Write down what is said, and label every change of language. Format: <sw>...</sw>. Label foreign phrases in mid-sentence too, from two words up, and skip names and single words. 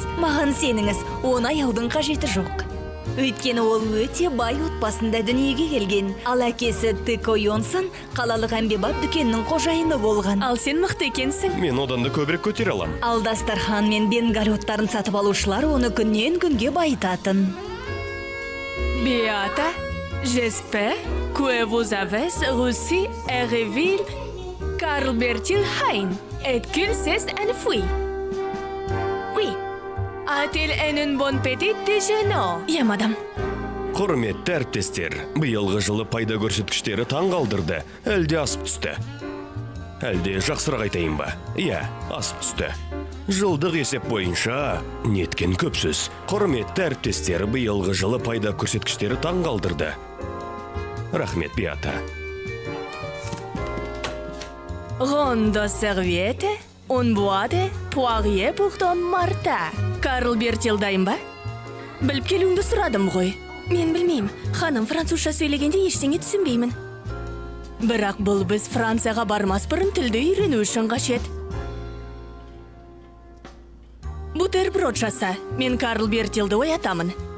<kk>Маған сеніңіз, оны аяудың қажеті жоқ. Өйткені ол өте бай отбасында дүниеге келген. Ал әкесі Тико Йонсон қалалық әмбебап дүкеннің қожайыны болған. Ал сен мықты екенсің. Мен одан да көбірек көтере алам. Ал дастархан мен бенгаль оттарын сатып алушылар оны күннен күнге байытатын.</kk> <fr>Beata, j'espère que vous avez reçu et révélé Karl Bertil Hein et qu'il s'est enfui. Oui. A-t-il une bonne petite déjeuner?</fr> <kk>Иә, мадам. Құрметті әріптестер, биылғы жылы пайда көрсеткіштері таң қалдырды, әлде асып түсті. Әлде жақсырақ айтайын ба? Иә, асып түсті. Жылдық есеп бойынша неткен көп сөз. Құрметті әріптестер, биылғы жылы пайда көрсеткіштері таң қалдырды. Рахмет, Биата.</kk> <fr>Ronde serviette, un bois de poirier pour ton Marta.</fr> <kk>Карл Бертилдайым ба? Біліп келуіңді сұрадым ғой. Мен білмеймін. Ханым французша сөйлегенде ештеңе түсінбеймін. Бірақ бұл біз Францияға бармас бұрын тілді үйрену үшін қажет. Бутерброд жаса, мен Карл Бертилді оятамын.</kk>